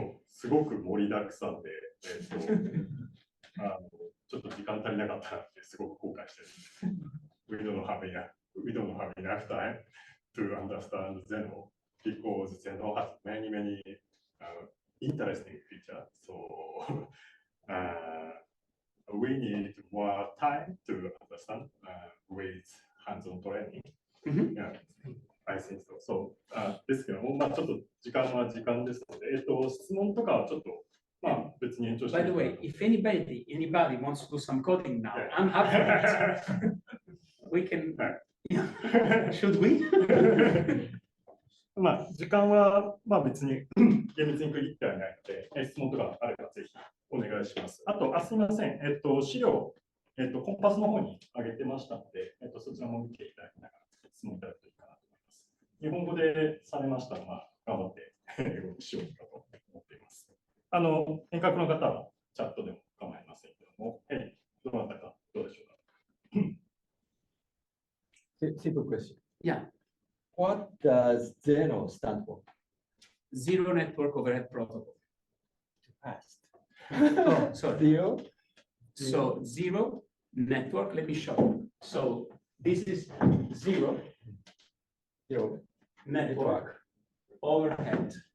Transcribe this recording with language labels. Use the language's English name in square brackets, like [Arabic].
[Japanese] すごく盛りだくさんで、ちょっと時間足りなかったなってすごく後悔してる。 [English] We don't have enough time to understand Zenoh because Zenoh has many interesting features. So we need more time to understand with hands-on training. Yeah. I think so. [Japanese] So, ですけども、ちょっと時間は時間ですので、質問とかはちょっと、別に延長して。 [English] By the way, if anybody wants to do some coding now, I'm happy for it. We can. Should we? [Japanese] 時間は別に厳密に区切ってはないので、質問とかあればぜひお願いします。あと、すみません、資料、コンパスの方に上げてましたので、そちらも見ていただきながら質問いただくといいかなと思います。日本語でされましたら、頑張って英語にしようかと思っています。遠隔の方はチャットでも構いませんけども、どなたかどうでしょうか。 [English] Simple question. Yeah. What does Zenoh stand for? Zero Network Overhead Protocol. Fast. Oh, sorry. Zero. So zero network. Let me show you. So this is zero network overhead.